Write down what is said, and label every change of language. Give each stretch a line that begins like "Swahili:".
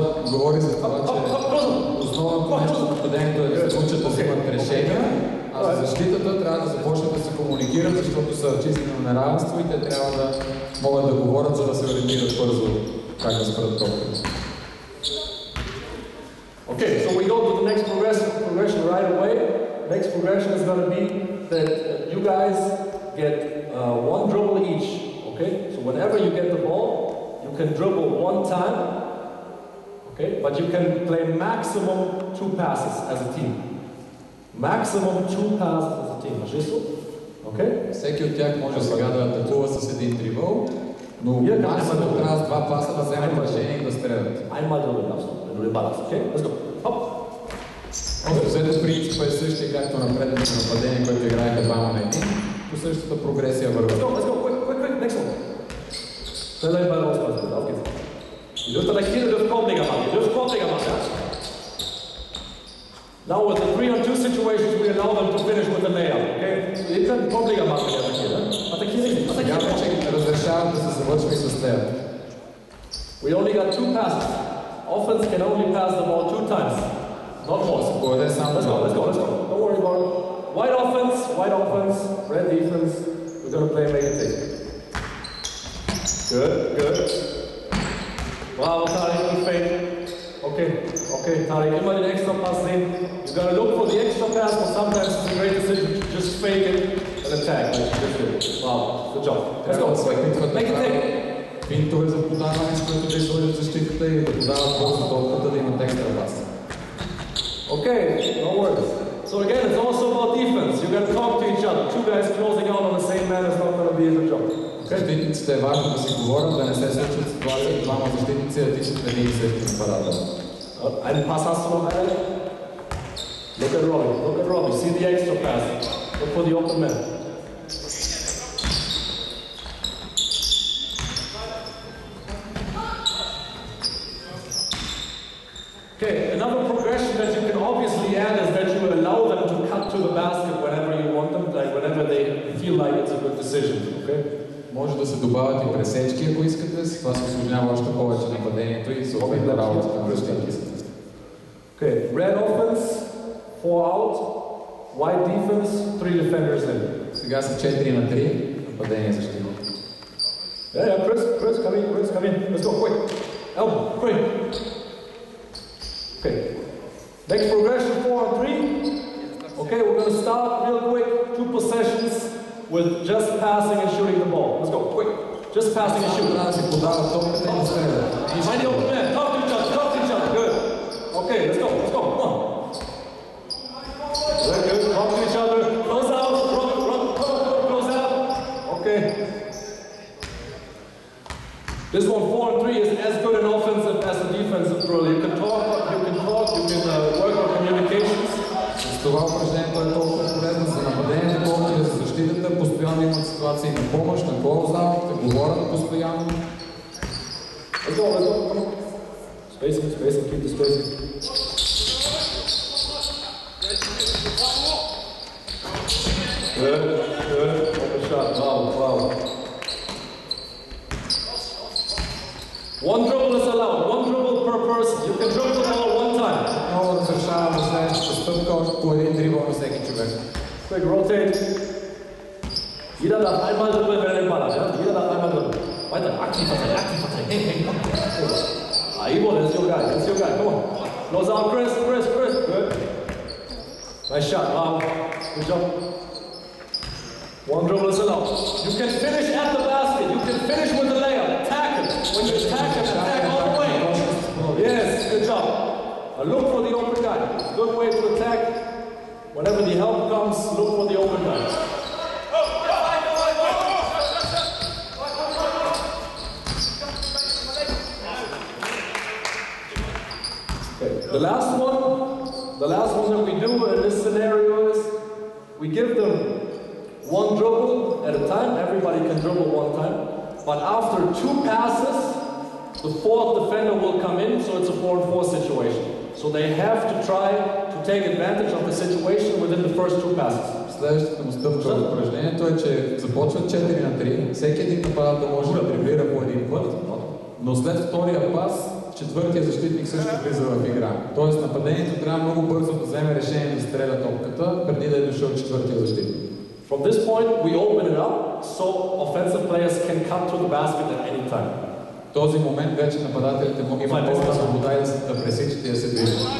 Bulgarian: Говори за това, че основното нещо на нападението е да се учат да вземат решения, а за защитата трябва да започнат да се комуникират, защото са чистено неравенство и те трябва да могат да говорят, за да се ориентират бързо как да спрат топката.
English: Okay, so we go to the next progression right away. Next progression is going to be that you guys get 1 dribble each. Okay, so whenever you get the ball, you can dribble 1 time. Okay, but you can play maximum 2 passes as a team. Maximum 2 passes as a team. Okay?
Bulgarian: Всеки от тях може сега да атакува с един дрибъл, но максимум трябва с 2 паса да вземат решение и да стрелят.
German: Einmal dribbeln darfst du, wenn du den Ball hast.
English: Okay? Let's go. Hopp.
Bulgarian: Взето принципът е същия, както на предното нападение, което играеха 2 на 1. По същата прогресия върват.
English: Let's go. Quick. Next one.
German: Stell den Ball rauspassen. Auf geht's. Ihr dürft attackieren, ihr dürft Korbleger machen, ja?
English: Now with the 3 on 2 situations, we allow them to finish with the layup, okay?
German: Ihr könnt Korbleger machen, ja, attackieren.
Bulgarian: Сега вече разрешават да се завършва и с теб.
English: We only got 2 passes. Offense can only pass the ball 2 times. Not more. Let's go. Don't worry about it. White offense, red defense. We're going to play make it take. Good.
German: Bravo, Tarek,
English: good fake. Okay,
German: Tarek, immer den extra Pass sehen.
English: You gotta look for the extra pass, but sometimes it's a great decision to just fake it and attack. Wow, good job. Let's go. Make it take.
Bulgarian: Финтове за подаване, с които да изложат защитата и да подават бързо топката, да имат екстра пас.
English: Okay, no worries. So So again, it's also about defense. You got to talk to each other. Two guys closing out on the same man is not going to be a good job.
Bulgarian: Защитниците е важно да си говорят, да не се случват ситуации, двама защитници да тичат един и същи нападател.
German: Einen Pass hast du noch, Alter?
English: Look at Robbie. Look at Robbie. See the extra pass. Look for the open man. Okay, another progression that you can obviously add is that you allow them to cut to the basket whenever you want them, like whenever they feel like it's a good decision. Okay?
Bulgarian: Може да се добавят и пресечки, ако искате, с това се осложнява още повече нападението и съответно работата на защитниците.
English: Okay, red offense, 4 out, white defense, 3 defenders in.
Bulgarian: Сега са 4 на 3, нападение защита.
English: Yeah, Chris, come in. Let's go, quick. Elbow, quick. Okay, next progression, 4 on 3. Okay, we're going to start real quick, 2 possessions with just passing and shooting the ball. Let's go, quick. Just passing and shooting. Find the open man, talk to each other, good. Okay, let's go, come on. Very good, talk to each other, close out, close out. Okay. This one, 4 on 3, is as good an offensive as a defensive drill. You can talk, you can work on communications.
Bulgarian: Това упражнението е толкова полезно за нападението, колкото и за защитата. Постоянно имат ситуации на помощ, на клоузаут, да говорят постоянно.
English: Let's go, come on. Spacing, keep the spacing. Good. Open shot, wow. One dribble is allowed, one dribble per person. You can dribble the ball one time.
Bulgarian: Много разрешаваме следващата стъпка, още по един дрибъл на всеки човек.
English: Quick, rotate.
German: Jeder darf einmal dribbeln, wenn er den Ball hat, ja? Jeder darf einmal dribbeln. Weiter, aktiv verteidigen. Hey.
English: Ivo, that's your guy, come on. Close out, Chris, good. Nice shot, wow. Good job. One dribble is allowed. You can finish at the basket. You can finish with the layup. Tackle. When you tackle, attack all the way. Yes, good job. Look for the open guy. It's a good way to attack. Whenever the help comes, look for the open guy. Okay. The last one that we do in this scenario is we give them one dribble at a time. Everybody can dribble one time. But after 2 passes, the 4th defender will come in, so it's a 4-on-4 situation. So they have to try to take advantage of the situation within the first 2 passes.
Bulgarian: Следващата му стъпка от упражнението е, че започват 4 на 3. Всеки един нападател може да дриблира по един път, но след втория пас, четвъртия защитник също влиза в игра. Тоест нападението трябва много бързо да вземе решение да стреля топката, преди да е дошъл четвъртия защитник.
English: From this point, we open it up so offensive players can cut to the basket at any time.
Bulgarian: В този момент вече нападателите могат да свобода и да пресичат и да се движат.